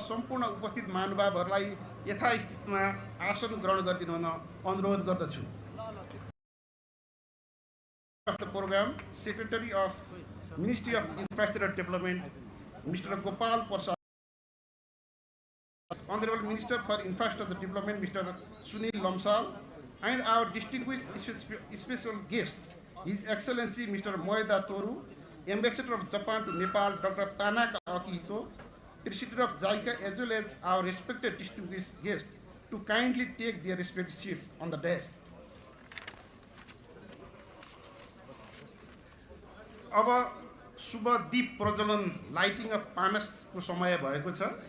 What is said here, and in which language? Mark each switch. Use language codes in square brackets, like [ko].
[ne] सम्पूर्ण उपस्थित महानुभावहरूलाई यथास्थितिमा आसन ग्रहण गरिदिनु हुन अनुरोध गर्दछु। [en] The program, Secretary of Ministry of Infrastructure Development, Mr. Gopal Prasad, Honorable Minister for Infrastructure Development, Mr. Sunil Lamsal, and our distinguished special guest, His Excellency Mr. Moeda Toru, Ambassador of Japan to Nepal, Dr. Tanaka Akihito, President of JICA, as well as our respected distinguished guests, to kindly take their respective seats on the dais. [ne] अब शुभ दीप प्रज्वलन [en] lighting of [ne] पानसको समय भएको छ।